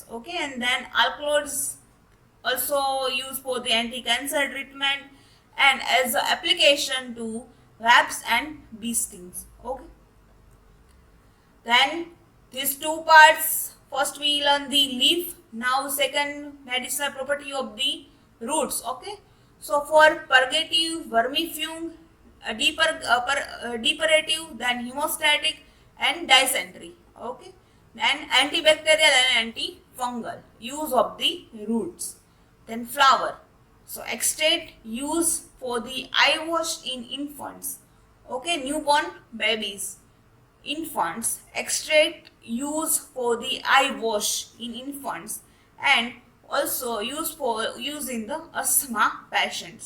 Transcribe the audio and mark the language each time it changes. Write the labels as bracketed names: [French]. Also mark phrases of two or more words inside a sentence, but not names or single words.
[English] Okay, and then alkaloids also used for the anti-cancer treatment and as a application to wasps and bee stings. Okay, then these two parts, first we learn the leaf, now second medicinal property of the roots. Okay, so for purgative, vermifuge, depurative, then hemostatic and dysentery. Okay, then antibacterial and antifungal use of the roots. Then flower, so extract use for the eye wash in infants. Okay, newborn babies, infants, extract use for the eye wash in infants and also use in the asthma patients.